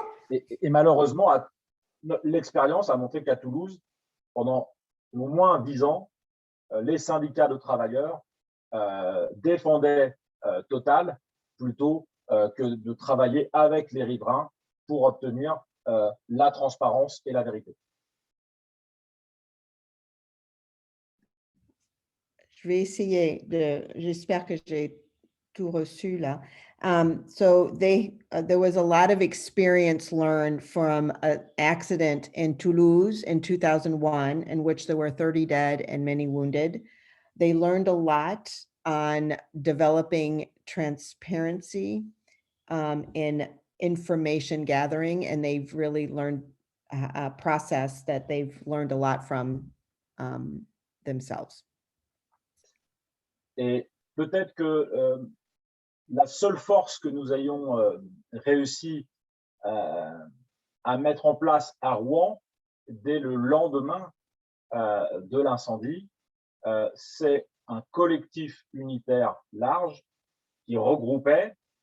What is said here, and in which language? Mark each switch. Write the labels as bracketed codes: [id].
[fr] Et malheureusement, l'expérience a montré qu'à Toulouse, pendant au moins 10 ans, les syndicats de travailleurs défendaient Total plutôt que de travailler avec les riverains pour obtenir la transparence et la vérité. Je vais essayer j'espère que j'ai tout reçu là. [en] So there was a lot of experience learned from an accident in Toulouse in 2001, in which there were 30 dead and many wounded. They learned a lot on developing transparency in information gathering, and they've really learned a process that they've learned a lot from themselves. [fr] Et peut-être que la seule force que nous ayons réussi à mettre en place à Rouen dès le lendemain de l'incendie, c'est un collectif unitaire large qui regroupait